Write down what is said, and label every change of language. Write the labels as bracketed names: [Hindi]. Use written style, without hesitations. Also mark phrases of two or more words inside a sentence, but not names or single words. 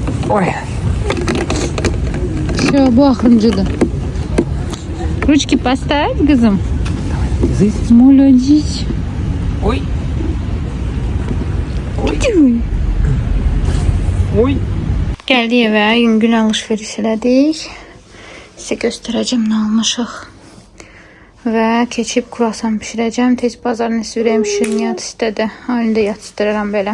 [Russian] Ой. Все, [Azerbaijani] bu axırıncıdır. [Russian] Ручки поставь, kızım. Здесь. Молодец. Ой. Ой. [Azerbaijani] Gəldik evə, yüngül alış-veriş elədik. Sizə göstərəcəm nə almışıq. Və keçib kruasan bişirəcəm. Tez bazarını sürəyim, şirniyyat istədi. Halində yatışdırıram belə.